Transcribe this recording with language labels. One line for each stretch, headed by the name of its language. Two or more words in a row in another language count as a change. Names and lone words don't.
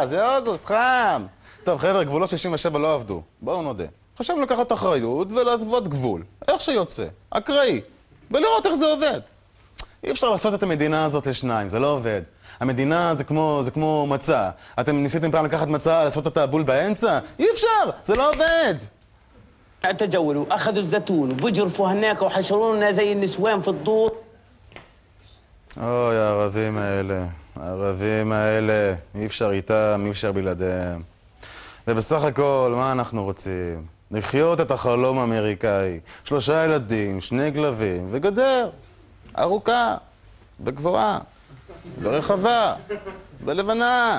Hebrew: זה אוגוסט, חם! טוב, חבר'ה, גבולות 67 לא עבדו. בואו נודה. חשבנו לקחת אחריות ולהתוות גבול. איך שיוצא. אקראי. ולראות איך זה עובד. אי אפשר לעשות את המדינה הזאת לשניים, זה לא עובד. המדינה זה כמו מצה. אתם ניסיתם פעם לקחת מצה, לעשות את הבול באמצע? אי אפשר! זה לא עובד!
Arabic: تجولوا أخذوا الزيتون وبجرفوا هناك وحشرونا زي النسوان في الدور.
Hebrew: אוי, הערבים האלה, אי אפשר איתם, אי אפשר בלעדיהם. ובסך הכל, מה אנחנו רוצים? לחיות את החלום האמריקאי. 3 ילדים, 2 כלבים, וגדר. ארוכה, בגבוהה, ברחבה, בלבנה.